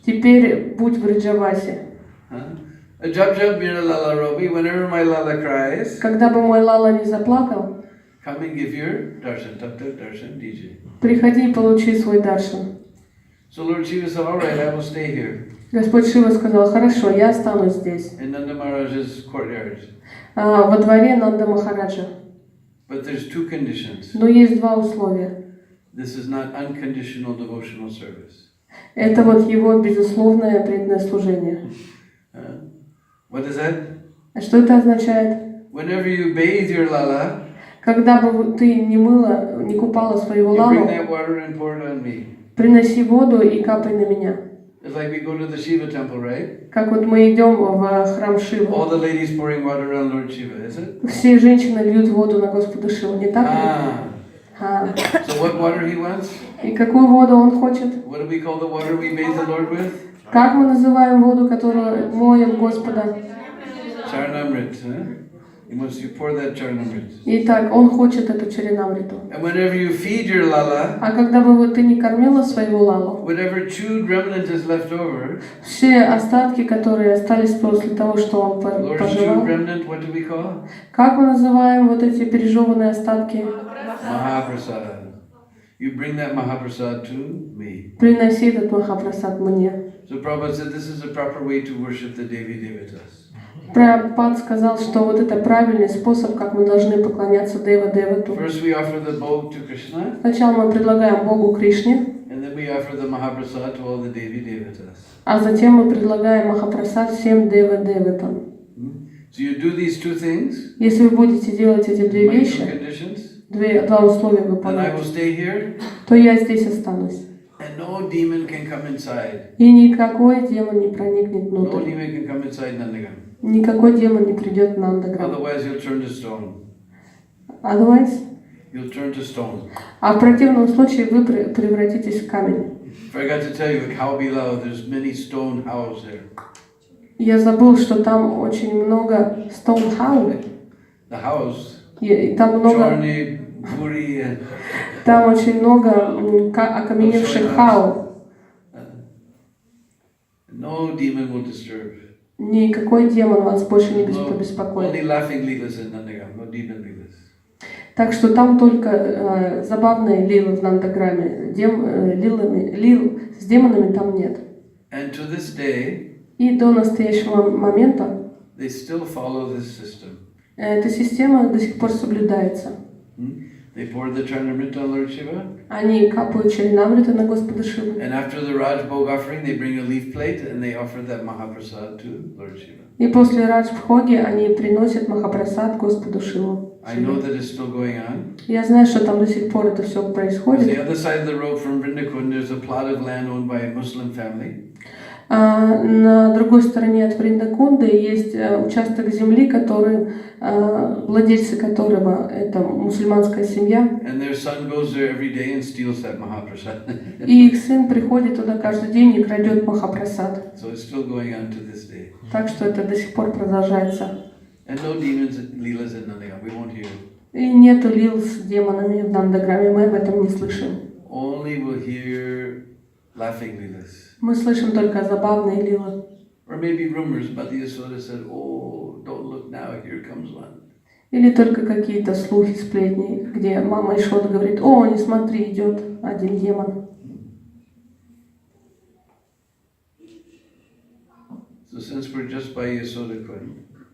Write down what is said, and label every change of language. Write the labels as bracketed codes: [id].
[ru] Теперь будь в Вриджавасе. [hi] Jab jab mera lala robi. [en] Whenever my lala cries. [ru] Когда бы мой Лала не заплакал, [en] Come and give your darshan, taptak darshan, DJ. [ru] приходи и получи свой даршан. [en] So Lord Shiva said, all right, I will stay here. [ru] Господь Шива сказал, хорошо, я останусь здесь. [en] In Nanda Maharaj's courtyard. [ru] Во дворе Нанда Махараджа. [en] But there's two conditions. [ru] Но есть два условия. [en] This is not unconditional devotional service. [ru] Это вот его безусловное преданное служение. [en] What is that? [ru] Что это означает? [en] Whenever you bathe your lala, [ru] когда бы ты не купала своего [en] you [ru] лалу, [en] bring that water and pour it on me. [ru] Приноси воду и капай на меня. [en] It's like we go to the Shiva temple, right? [ru] Как вот мы идем в храм Шивы. [en] All the ladies pouring water on Lord Shiva, is it? [ru] Все женщины льют воду на Господа Шиву, не так ли? [en] So what water he wants? [ru] И какую воду он хочет? [en] What do we call the water we bathe the Lord with? [ru] Как мы называем воду, которую моем Господа? [en] Charnamrit, He wants you to pour that charnamrit. [ru] Итак, он хочет эту чаринамриту. [en] And whenever you feed your lala, [ru] а когда бы ты не кормила своего лалу, [en] whatever chewed remnant is left over, [ru] все остатки, которые остались после того, что он пожевал, [en] remnant, what do we call? [ru] Как мы называем вот эти пережеванные остатки? [en] Mahaprasad. You bring that Mahaprasad to me. [ru] Приноси этот Махапрасад мне. [en] So Prabhupada said this is a proper way to worship the Devi Devatas. [ru] Прабхупад сказал, что вот это правильный способ, как мы должны поклоняться Дева-Девату. [en] First we offer the bhog to Krishna. [ru] Сначала мы предлагаем Богу Кришне, [en] And then we offer the Mahaprasad to all the Devi Devatas. [ru] а затем мы предлагаем Махапрасад всем Дева-Деватам. [en] So you do these two things. [ru] Если вы будете делать эти две [en] my two [ru] вещи, [en] conditions, [ru] два условия [en] then I [ru] выполнять, [en] will stay here, [ru] то я здесь останусь. [en] and no demon can come inside. [ru] И никакой демон не проникнет [en] No [ru] внутрь. [en] demon can come inside Nandagam. [ru] Никакой демон не придет на Нандаграм. [en] Otherwise, you'll turn to stone. Otherwise? You'll turn to stone. [ru] А в противном случае вы превратитесь в камень. [en] Forgot to tell you, at Khao Bilao, there's many stone houses there. [ru] Я забыл, что там очень много [en] stone house. The house. [ru] И там много. Chorni, Puri, Там очень много окаменевших хау. [en] No demon will disturb. [ru] Никакой демон вас больше не побеспокоит. [en] Only laughing leelas in Nandagam, no demon leelas. [ru] Так что там только забавные лилы в Нандаграме. Лил с демонами там нет. [en] And to this day, [ru] И до настоящего момента [en] they still follow this system. [ru] эта система до сих пор соблюдается. [en] They pour the Charnamrita on Lord Shiva. [ru] Они капают Чаринамрита на Господа Шиву. [en] And after the Raj Bhog offering, they bring a leaf plate and they offer that Mahaprasad to Lord Shiva. [ru] И после Радж-бхоги они приносят Махапрасад Господу Шиву. [en] I know that it's still going on. [ru] Я знаю, что там до сих пор это все [en] On [ru] происходит. [en] the other side of the road from Vrindavane, there's a plot of land owned by a Muslim family. [ru] На другой стороне от Вриндакунды есть участок земли, который, владельцы которого это мусульманская семья. [en] And their son goes there every day and steals that Mahaprasad. [ru] И их сын приходит туда каждый день и крадет Махапрасад. [en] So it's still going on to this day. [ru] Так что это до сих пор продолжается. [en] And no demons, leelas in Nandagam. We won't hear. [ru] И нету лил с демонами в Нандаграме, мы об этом не слышим. [en] Only we'll hear laughing leelas. [ru] Мы слышим только забавные лилы. [en] Or maybe rumors, but the Yasoda said, oh, don't look now, here comes one. [ru] Или только какие-то слухи, сплетни, где мама Ишода говорит: о, не смотри, идет один демон. [en] So since we're just by Yasoda Kund,